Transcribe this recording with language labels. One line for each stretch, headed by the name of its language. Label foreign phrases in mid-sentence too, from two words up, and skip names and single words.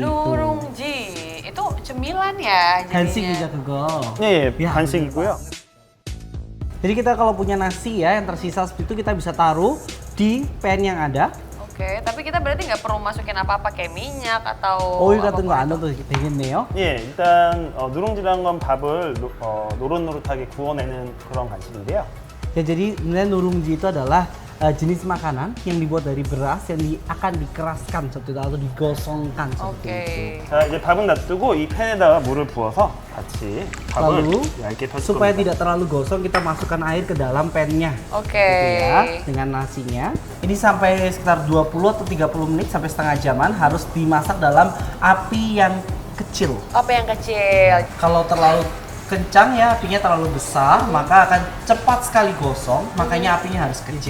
Indonesian: Nurungji, itu cemilan ya Hansik jadinya. juga kego.
Korean: 예,
Indonesian: Ya,
Korean: 반식이고요.
Indonesian: Jadi kita kalau punya nasi ya yang tersisa seperti itu kita bisa taruh di pan yang ada. Oke, tapi kita berarti nggak perlu masukin apa-apa kayak minyak atau
Korean: 오일 같은 거
Indonesian: apapun
Korean: 안
Indonesian: itu.
Korean: 넣어도 되겠네요. 예, 일단 누룽지라는 건 밥을 노릇노릇하게 구워내는 그런 간식인데요.
Indonesian: Ya jadi sebenarnya nurungji itu adalah jenis makanan yang dibuat dari beras yang akan dikeraskan seperti itu atau digosongkan seperti Oke. itu.
Korean: 자, 이제 밥은 놔두고 이 팬에다가 물을 부어서 같이 밥을
Indonesian: Lalu
Korean: 얇게 펴줄
Indonesian: supaya
Korean: 겁니다.
Indonesian: tidak terlalu gosong kita masukkan air ke dalam pannya. Oke. Gitu ya, dengan nasinya. Ini sampai sekitar 20 atau 30 menit sampai setengah jaman harus dimasak dalam api yang kecil. Apa yang kecil? Kalau terlalu kencang ya apinya terlalu besar maka akan cepat sekali gosong, makanya apinya harus kecil.